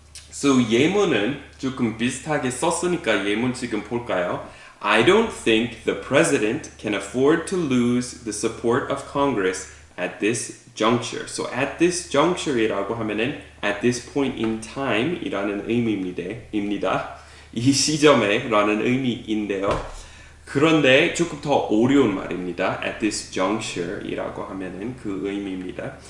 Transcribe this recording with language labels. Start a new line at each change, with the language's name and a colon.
Korean: So 예문은 조금 비슷하게 썼으니까 예문 지금 볼까요?
English: I don't think the president can afford to lose the support of Congress at this juncture.
Korean: So at this juncture이라고 하면은
English: at this point in time
Korean: 이라는 의미입니다. 이 시점에 라는 의미인데요. 그런데 조금 더 어려운 말입니다. At this juncture이라고 하면은 그 의미입니다.